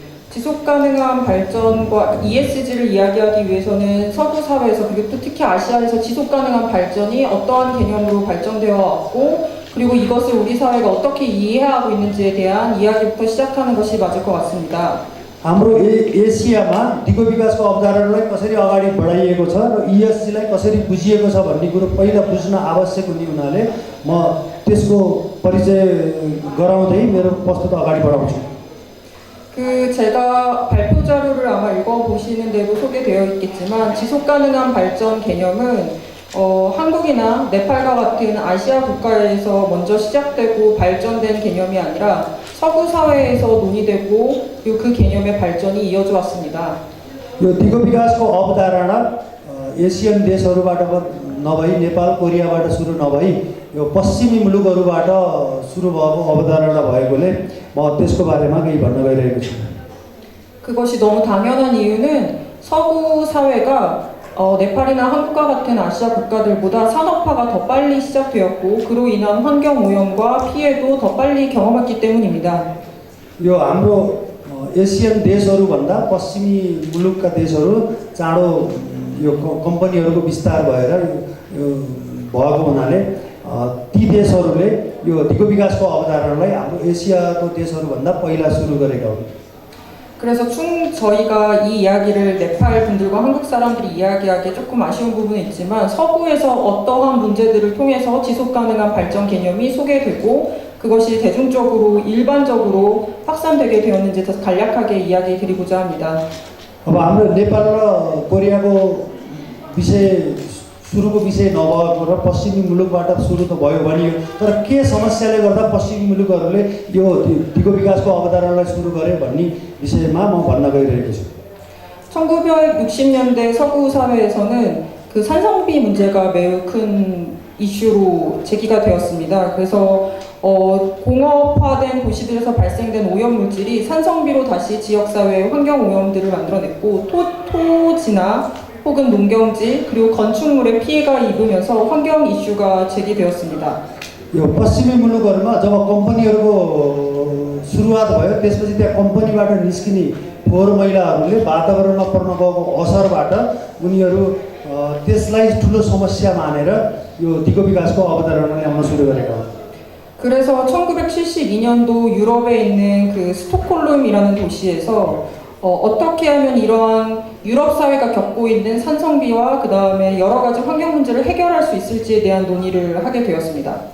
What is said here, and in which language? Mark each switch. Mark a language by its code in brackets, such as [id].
[ko] 지속가능한 발전과 ESG를 이야기하기 위해서는 서구 사회에서 그리고 또 특히 아시아에서 지속가능한 발전이 어떠한 개념으로 발전되어 왔고 그리고 이것을 우리 사회가 어떻게 이해하고 있는지에 대한 이야기부터 시작하는 것이 맞을 것 같습니다. [ne] हाम्रो एसियामा दिगो विकासको अवधारणालाई कसरी अगाडि बढाइएको छ र ESGलाई कसरी बुझिएको छ भन्ने कुरो पहिला बुझ्न आवश्यक हुने हुनाले म त्यसको परिचय गराउँदै मेरो प्रस्तुत अगाडि बढाउँछु। [ko] 제가 발표 자료를 아마 읽어보시는 대로 소개되어 있겠지만 지속가능한 발전 개념은 한국이나 네팔과 같은 아시아 국가에서 먼저 시작되고 발전된 개념이 아니라 서구 사회에서 논의되고 그리고 그 개념의 발전이 이어져 왔습니다. [ne] यो दिगो विकासको अवधारणा एसियन देशहरूबाट नभई नेपाल कोरियाबाट सुरु नभई यो पश्चिमी मुलुकहरूबाट सुरु भएको अवधारणा भएकोले म त्यसको बारेमा केही भन्न गइरहेको छु। [ko] 그것이 너무 당연한 이유는 서구 사회가 네팔이나 한국과 같은 아시아 국가들보다 산업화가 더 빨리 시작되었고 그로 인한 환경 오염과 피해도 더 빨리 경험했기 때문입니다. [ne] यो हाम्रो एसियन देशहरूभन्दा पश्चिमी मुलुकका देशहरू चाँडो यो कम्पनीहरूको विस्तार भएर भएको हुनाले ती देशहरूले यो दिगो विकासको अवधारणालाई हाम्रो एसियाको देशहरूभन्दा पहिला सुरु गरेका हुन्। [ko] 그래서 저희가 이 이야기를 네팔 분들과 한국 사람들이 이야기하기에 조금 아쉬운 부분이 있지만 서구에서 어떠한 문제들을 통해서 지속가능한 발전 개념이 소개되고 그것이 대중적으로 일반적으로 확산되게 되었는지 더 간략하게 이야기 드리고자 합니다. [ne] अब हाम्रो नेपाल र कोरियाको विषय सुरुको विषय नभएको र पश्चिमी मुलुकबाट सुरु त भयो भनियो, तर के समस्याले गर्दा पश्चिमी मुलुकहरूले यो दिगो विकासको अवधारणालाई सुरु गरे भन्ने विषयमा म भन्न गइरहेको छु। [ko] 1960년대 서구 사회에서는 그 산성비 문제가 매우 큰 이슈로 제기가 되었습니다. 그래서 공업화된 도시들에서 발생된 오염물질이 산성비로 다시 지역사회의 환경오염들을 만들어냈고 토지나 혹은 농경지 그리고 건축물에 피해가 입으면서 환경 이슈가 제기되었습니다. [ne] यो पश्चिमी मुलुकहरूमा जब कम्पनीहरूको सुरुवात भयो त्यसपछि त्यहाँ कम्पनीबाट निस्किने फोहोर मैलाहरूले वातावरणमा पर्न गएको असरबाट उनीहरू त्यसलाई ठुलो समस्या मानेर यो दिगो विकासको अवधारणा ल्याउन सुरु गरेका हुन्। [ko] 그래서 1972년도 유럽에 있는 그 스톡홀름이라는 도시에서 어떻게 하면 이러한 유럽 사회가 겪고 있는 산성비와 그 다음에 여러 가지 환경 문제를 해결할 수 있을지에 대한 논의를 하게 되었습니다.